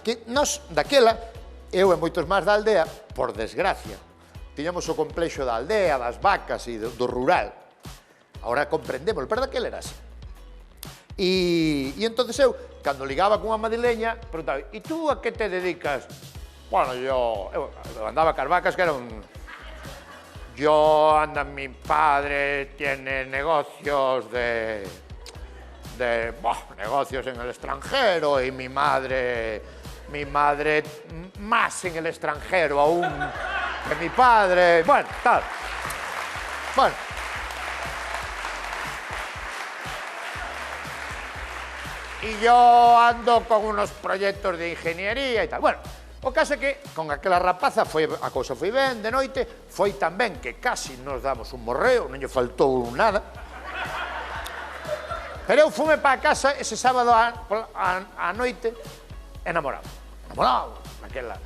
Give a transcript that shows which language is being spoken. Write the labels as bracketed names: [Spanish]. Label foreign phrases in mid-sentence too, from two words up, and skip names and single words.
[Galician] Que nós, daquela, eu e moitos máis da aldea, por desgracia, tiñamos o complexo da aldea, das vacas e do rural. Agora comprendemos, pero daquela era así. E entonces eu, cando ligaba cunha madrileña, preguntaba, e tú a que te dedicas? Bueno, eu andaba cas vacas, que era un... [Spanish] mi padre tiene negocios negocios en el extranjero y mi madre más en el extranjero aún que mi padre. Bueno, tal. Bueno. Y yo ando con unos proyectos de ingeniería y tal. [Galician] Bueno, o caso é que con aquela rapaza a cousa foi ben, de noite, foi tan ben que casi nos damos un morreo, non lle faltou nada. Pero eu fume para casa ese sábado a noite enamorado, naquela.